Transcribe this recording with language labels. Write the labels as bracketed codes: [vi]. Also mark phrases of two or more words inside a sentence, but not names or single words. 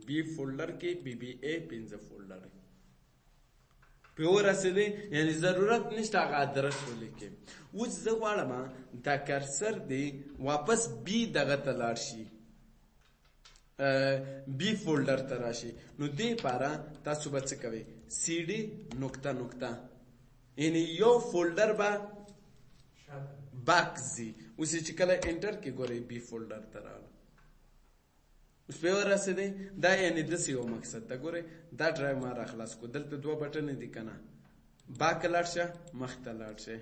[ps] بی فولډر کې BBA 5 فولډرې پې ورسېدې، یعنې ضرورت نشته هغه ادرس ولیکې. اوس زه غواړم دا کرسر دی واپس بی دغه ته لاړ شي، بی فولډر ته راشي. نو دې لپاره تاسو به څه کوئ؟ CD نقطه نقطه، یعنی یو فولډر به باک ځي. اوس چې کله انټر کې ګورئ بی فولډر ته راغله. اوس پې ورسېدی. دا یعنې داسې یو مقصد ده. ګورئ دا ډرایو ما راخلاص کړو، دلته 2 بټنې دي که نه، باک لاړ شه، مخ ته لاړ شئ.